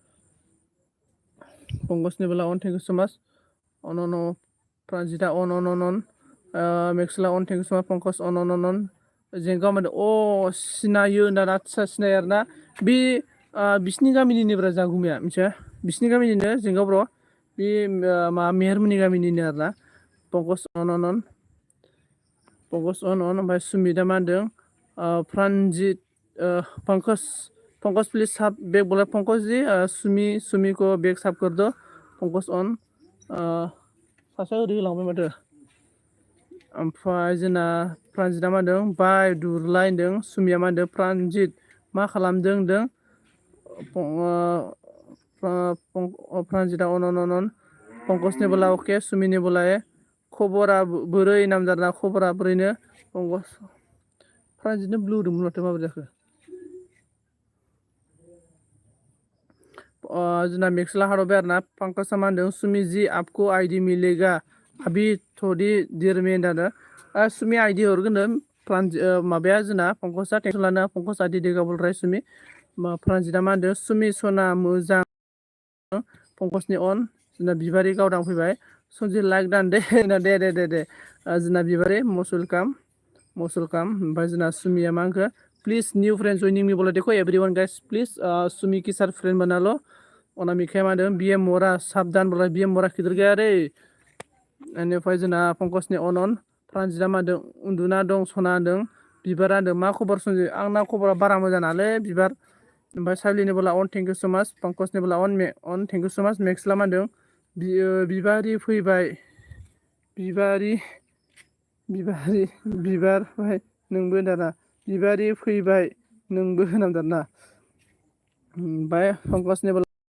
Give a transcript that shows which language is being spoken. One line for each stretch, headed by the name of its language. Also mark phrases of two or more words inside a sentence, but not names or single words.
English: thank you so much
Bodo: अन प्रान्जिता अन मेक्सला अन
English: thank you so much
Bodo: पंकज अन जेंगा होनदों सिनायो होनना आदसा सिनायो आरोना बे बिसिनि गामिनिनो जागुमाया मिथिया बिसिनि गामिनिनो जेंगा ब्र बे मा मेहेरमोननि गामिनिनो आरोना पंकज अन ओमफ्राय सुमिता मा होनदों प्रान्जित पंकज प्लिज
Hindi: साब बेग बोला पंकज जी सुमि को बेग साब कर दो
Bodo: पंकज अन सासेया ओरै होलांबाय माथो ओमफ्राय जोंना प्रान्जिता मा होनदों बाय दुरलाय होनदों सुमिया मा होनदों प्रान्जित मा खालामदों होनदों प्रान्जिता अन पंकजनि बोला अके सुमिनि बोला खबरा बोरै नामजादा खबरा बोरैनो पंकज प्रान्जितनो ब्लु होदोंमोन माथो माबोरै जाखो जोंना मेक्सला हारबाय आरोना पंकजा मा होनदों सुमि
Hindi: जी आपको आईडी मिलेगा अभी थोड़ी देर में
Bodo: होनदों सुमि आईडी हरगोन माबाया जोंना पंकजा टेनसन लाना पंकज
Hindi: आईडी देगा बल राय
Bodo: सुमि प्रान्जिता मा होनदों सुमि सना मोजां पंकजनि अन जोंना बिबारि गावदां फैबाय सन्जि
English: like done
Bodo: दे जोंना बिबारि
English: must welcome
Bodo: ओमफ्राय जोंना सुमिया मा होनखो
English: please new friend
Hindi: जइनिं मी बोला देखो
English: everyone guys please
Hindi: सुमि की सार फ्रेंड बना लो
Bodo: अनामिकाया मा होनदों
Hindi: बीएम मोरा साबधान बोला बीएम मोरा खिदिर गया रे
Bodo: बेनिफ्राय जोंना पंकजनि अन प्रान्जिता मा होनदों उन्दुना दं सना होनदों बिबारा होनदों मा खबर सन्जि आंना खबरा बारा मोजां नालै बिबार ओमफ्राय साइलिनि बोला अन
English: thank you so much
Bodo: पंकजनि बोला अन
English: thank you so much
Bodo: मेक्सला मा होनदों बिबारि फैबाय बिबार नोंबो दाना बिबारि फैबाय नोंबो होनांदों ना ओमफ्राय पंकजनि बोला